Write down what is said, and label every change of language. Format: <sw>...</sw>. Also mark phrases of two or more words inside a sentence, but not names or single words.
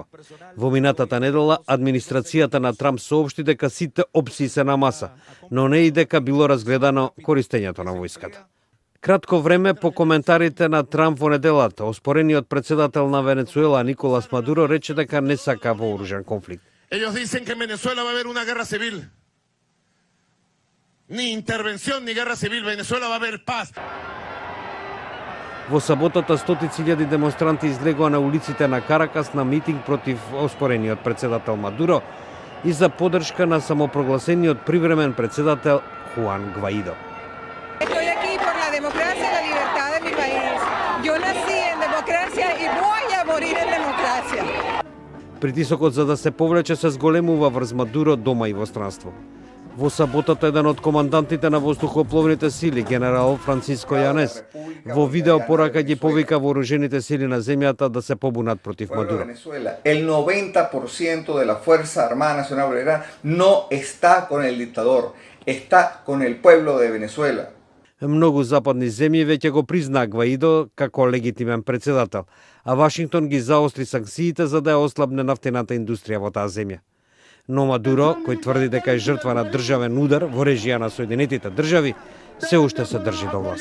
<mk>Во минатата недела, администрацијата на Трамп соопшти дека сите опции се на маса, но не и дека било разгледано користењето на војската. Кратко време по коментарите на Трамп во неделата, оспорениот председател на Венецуела Николас Мадуро рече дека не сака вооружен конфликт.</mk> <es>Ellos dicen que en Venezuela va a haber una guerra civil. Ni intervención ni guerra civil, Venezuela va a haber paz.</es> <mk>Во саботата стотици илјади демонстранти излегоа на улиците на Каракас на митинг против оспорениот председател Мадуро и за поддршка на самопрогласениот привремен председател Хуан Гваидо.</mk> <es>Estoy aquí por la democracia y la libertad de mi país. Yo nací en democracia y voy a morir en democracia.</es> <mk>Притисокот за да се повлече се зголемува врз Мадуро дома и во странство. Во саботата еден од командантите на воздухопловните сили, генерал Франциско Јанес, во видео порака ги повика вооружените сили на земјата да се побунат против Мадуро.</mk> <es>El 90% de la Fuerza Armada Nacional Bolivariana no está con el dictador, está con el pueblo de Venezuela.</es> <mk>Многу западни земји веќе го признаа Гваидо како легитимен председател, а Вашингтон ги заостри санкциите за да ја ослабне нафтената индустрија во таа земја. Но Мадуро, кој тврди дека е жртва на државен удар во режија на Соединетите држави, се уште се држи до власт.</mk>